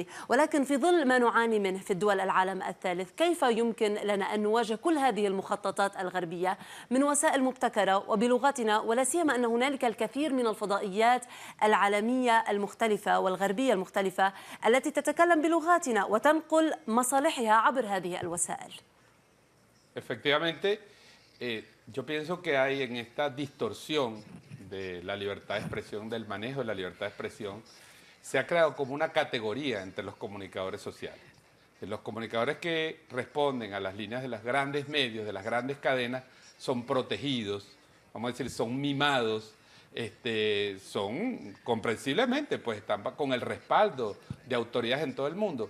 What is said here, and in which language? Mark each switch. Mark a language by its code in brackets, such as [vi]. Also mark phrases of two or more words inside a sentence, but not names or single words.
[ar] ولكن في ظل ما نعاني منه في الدول العالم الثالث، كيف يمكن لنا أن نواجه كل هذه المخططات الغربية من وسائل مبتكرة وبلغتنا، ولا سيما أن هنالك الكثير من الفضائيات العالمية المختلفة والغربية المختلفة التي تتكلم بلغاتنا وتنقل مصالحها عبر هذه الوسائل؟ [es] Efectivamente, yo pienso que hay en esta distorsión de la libertad de expresión, del manejo de la libertad de expresión, se ha creado como una categoría entre los comunicadores sociales. Los comunicadores que responden a las líneas de los grandes medios, de las grandes cadenas, son protegidos, vamos a decir, son mimados, son comprensiblemente, pues están con el respaldo de autoridades en todo el mundo.